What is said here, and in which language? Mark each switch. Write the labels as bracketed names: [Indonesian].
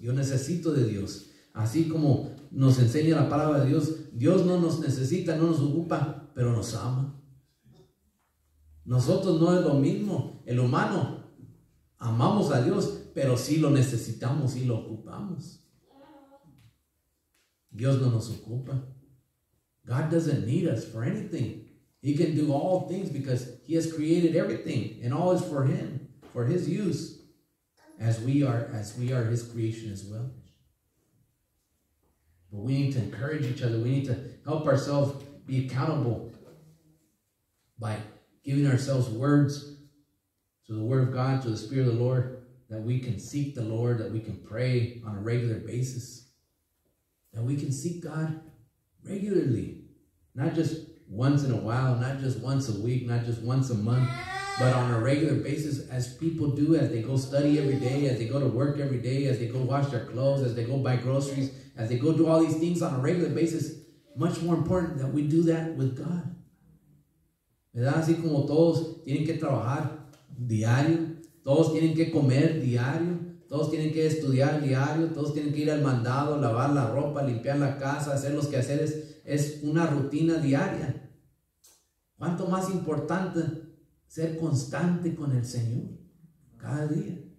[Spanish] Yo necesito de Dios. Así como nos enseña la palabra de Dios, Dios no nos necesita, no nos ocupa, pero nos ama. Nosotros no es lo mismo. El humano, amamos a Dios, pero sí lo necesitamos, sí lo ocupamos. Dios no nos ocupa. [English] God doesn't need us for anything. He can do all things because He has created everything, and all is for Him. For His use, as we are His creation as well. But we need to encourage each other. We need to help ourselves be accountable by giving ourselves words to the Word of God, to the Spirit of the Lord, that we can seek the Lord, that we can pray on a regular basis, that we can seek God regularly, not just once in a while, not just once a week, not just once a month, but on a regular basis, as people do, as they go study every day, as they go to work every day, as they go wash their clothes, as they go buy groceries, as they go do all these things on a regular basis. Much more important that we do that with God. [Spanish] ¿Verdad? Así como todos tienen que trabajar diario, todos tienen que comer diario, todos tienen que estudiar diario, todos tienen que ir al mandado, lavar la ropa, limpiar la casa, hacer los quehaceres. Es una rutina diaria. ¿Cuánto más importante ser constante con el Señor cada día?